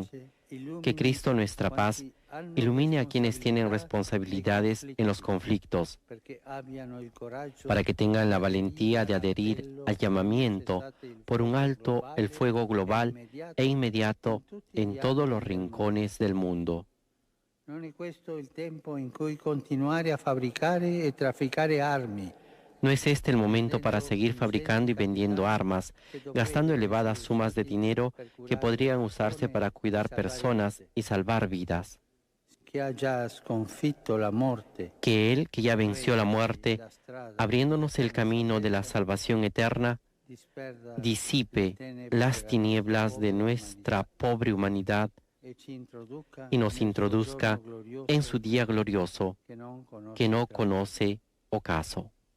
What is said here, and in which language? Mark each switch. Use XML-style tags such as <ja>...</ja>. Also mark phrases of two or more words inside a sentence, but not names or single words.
<es>Que Cristo, nuestra paz, ilumine a quienes tienen responsabilidades en los conflictos, para que tengan la valentía de adherir al llamamiento por un alto el fuego global e inmediato en todos los rincones del mundo.</es> <it>Non è questo il tempo in cui continuare a fabbricare e trafficare armi,</it> <es>No es este el momento para seguir fabricando y vendiendo armas, gastando elevadas sumas de dinero que podrían usarse para cuidar personas y salvar vidas. Que Él, que ya venció la muerte, abriéndonos el camino de la salvación eterna, disipe las tinieblas de nuestra pobre humanidad y nos introduzca en su día glorioso que no conoce ocaso.</es>